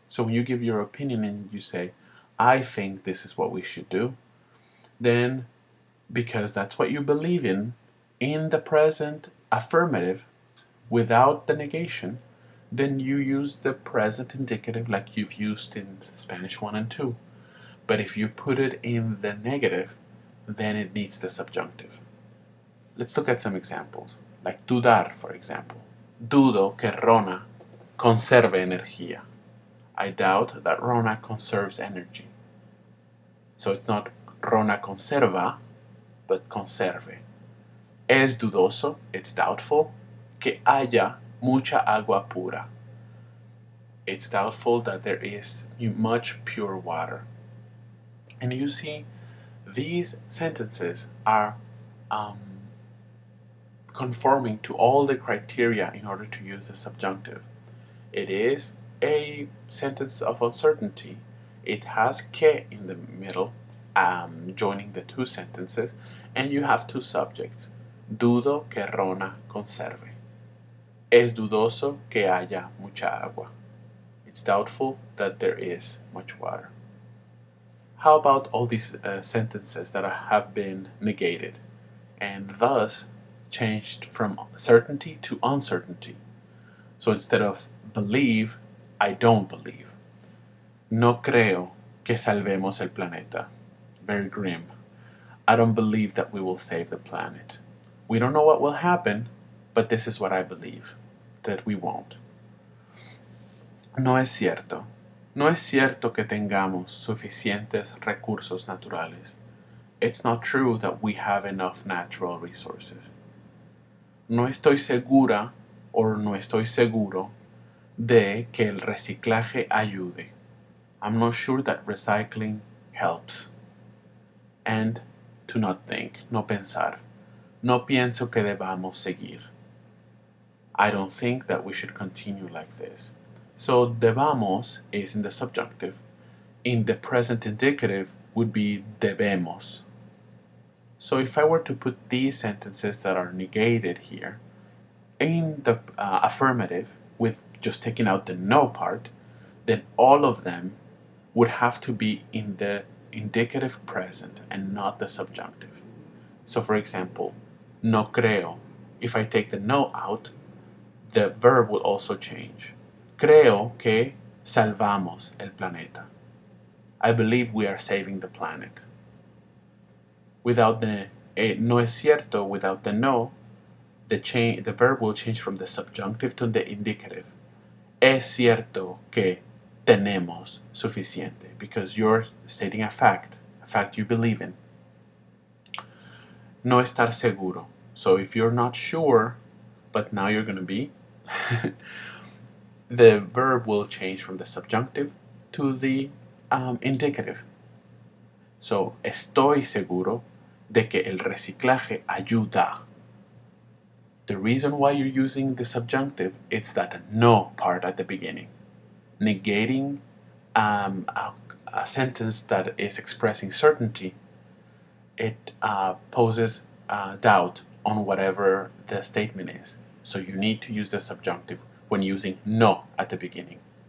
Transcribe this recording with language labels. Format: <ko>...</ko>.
<en>So when you give your opinion and you say, I think this is what we should do, then because that's what you believe in the present affirmative without the negation, then you use the present indicative like you've used in Spanish 1 and 2. But if you put it in the negative, then it needs the subjunctive. Let's look at some examples, like dudar, for example.</en> <es>Dudo que Rona conserve energía.</es> <en>I doubt that Rona conserves energy. So it's not Rona conserva, but conserve.</en> <es>Es dudoso,</es> <en>it's doubtful,</en> <es>que haya mucha agua pura.</es> <en>It's doubtful that there is much pure water. And you see, these sentences are conforming to all the criteria in order to use the subjunctive. It is a sentence of uncertainty. It has que in the middle, joining the two sentences, and you have two subjects.</en> <es>Dudo que Rona conserve. Es dudoso que haya mucha agua.</es> <en>It's doubtful that there is much water. How about all these sentences that have been negated and thus changed from certainty to uncertainty? So instead of believe, I don't believe.</en> <es>No creo que salvemos el planeta.</es> <en>Very grim. I don't believe that we will save the planet. We don't know what will happen, but this is what I believe, that we won't.</en> <es>No es cierto. No es cierto que tengamos suficientes recursos naturales.</es> <en>It's not true that we have enough natural resources.</en> <es>No estoy segura o no estoy seguro de que el reciclaje ayude.</es> <en>I'm not sure that recycling helps. And to not think,</en> <es>no pensar. No pienso que debamos seguir.</es> <en>I don't think that we should continue like this. So debamos is in the subjunctive. In the present indicative would be debemos. So if I were to put these sentences that are negated here in the affirmative with just taking out the no part, then all of them would have to be in the indicative present and not the subjunctive. So for example,</en> <es>no creo.</es> <en>If I take the no out, the verb will also change.</en> <es>Creo que salvamos el planeta.</es> <en>I believe we are saving the planet. Without the</en> <es>no es cierto,</es> <en>without the no, the verb will change from the subjunctive to the indicative.</en> <es>Es cierto que tenemos suficiente,</es> <en>because you're stating a fact you believe in.</en> <es>No estar seguro.</es> <en>So if you're not sure, but now you're going to be, the verb will change from the subjunctive to the indicative.</en> <es>So, estoy seguro de que el reciclaje ayuda.</es> <en>The reason why you're using the subjunctive is that no part at the beginning, negating a sentence that is expressing certainty. It poses doubt on whatever the statement is. So you need to use the subjunctive when using no at the beginning.</en>